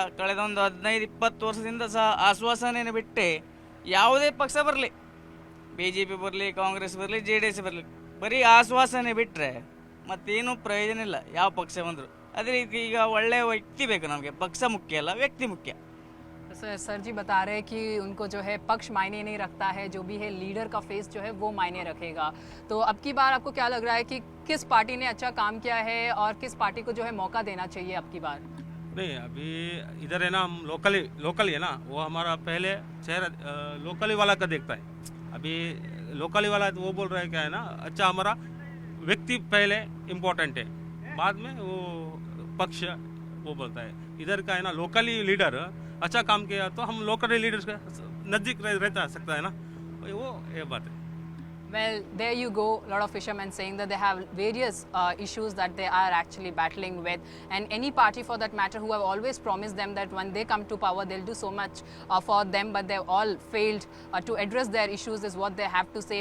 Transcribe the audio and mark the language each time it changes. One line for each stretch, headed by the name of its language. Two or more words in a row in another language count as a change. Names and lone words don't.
Kannada: ಕಳೆದ ಒಂದು 15-20 ವರ್ಷದಿಂದ ಸಹ ಆಶ್ವಾಸನೆಯನ್ನು ಬಿಟ್ಟೆ ಯಾವುದೇ ಪಕ್ಷ ಬರಲಿ, BJP ಬರಲಿ, ಕಾಂಗ್ರೆಸ್ ಬರಲಿ, JDS ಬರಲಿ, ಬರೀ ಆಶ್ವಾಸನೆ ಬಿಟ್ಟರೆ ಮತ್ತೇನೂ ಪ್ರಯೋಜನ ಇಲ್ಲ ಯಾವ ಪಕ್ಷ ಬಂದರು. ಅದೇ ರೀತಿ ಈಗ ಒಳ್ಳೆಯ ವ್ಯಕ್ತಿ ಬೇಕು ನಮಗೆ, ಪಕ್ಷ ಮುಖ್ಯ ಅಲ್ಲ, ವ್ಯಕ್ತಿ ಮುಖ್ಯ.
Hindi: सर जी बता रहे हैं कि उनको जो है पक्ष मायने नहीं रखता है, जो भी है लीडर का फेस जो है वो मायने रखेगा. तो अब की बार आपको क्या लग रहा है कि किस पार्टी ने अच्छा काम किया है और किस पार्टी को जो है मौका देना चाहिए अब की बार? नहीं, अभी इधर है ना, हम लोकली है ना, वो हमारा पहले चेहरा लोकली वाला का देखता है. अभी लोकली वाला वो बोल रहा है क्या है ना, अच्छा हमारा व्यक्ति पहले इम्पोर्टेंट है, बाद में वो पक्ष वो बोलता है. इधर का है ना
English: locally leader
Hindi: अच्छा काम किया तो हम
English: local leaders
Hindi: का नज़दीक रहता सकता है ना, वो ये बात है.
English: Well, there you go. A lot of fishermen saying that they have various issues that they are actually battling with, and any party for that matter who have always promised them that when they come to power they'll do so much for them, but they've all failed to address their issues is what they have to say.